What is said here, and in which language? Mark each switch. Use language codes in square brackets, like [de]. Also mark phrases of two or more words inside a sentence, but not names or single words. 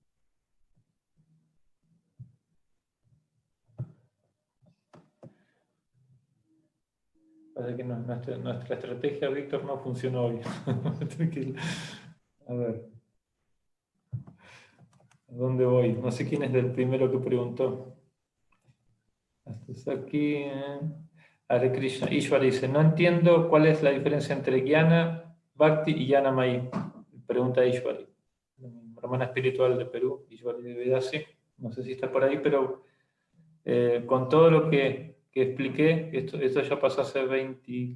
[es] Parece que nuestra estrategia, Víctor, no funcionó bien. A ver. ¿A dónde voy? No sé quién es el primero que preguntó. Hasta aquí. Hare Krishna. Ishwar dice, no entiendo cuál es la diferencia entre Jnana Bhakti y Jnana Maya. Pregunta Ishwari. Hermana espiritual de Perú, Ishwari de Vedasi. No sé si está por ahí, pero con todo lo que expliqué, esto ya pasó hace 20...